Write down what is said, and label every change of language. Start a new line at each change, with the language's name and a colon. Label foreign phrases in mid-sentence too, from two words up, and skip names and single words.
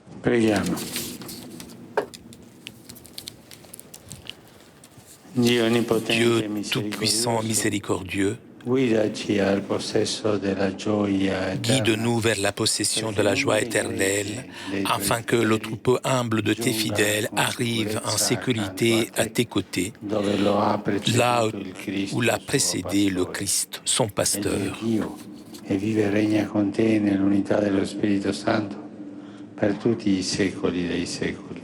Italian: Preghiamo. Dio
French: Dieu tout-puissant, miséricordieux, guide-nous vers la possession de la joie éternelle, afin que le troupeau humble de tes fidèles arrive en sécurité à tes côtés, là où l'a précédé le Christ, son pasteur.
Italian: E vive e regna con te nell'unità dello Spirito Santo per tutti i secoli dei secoli.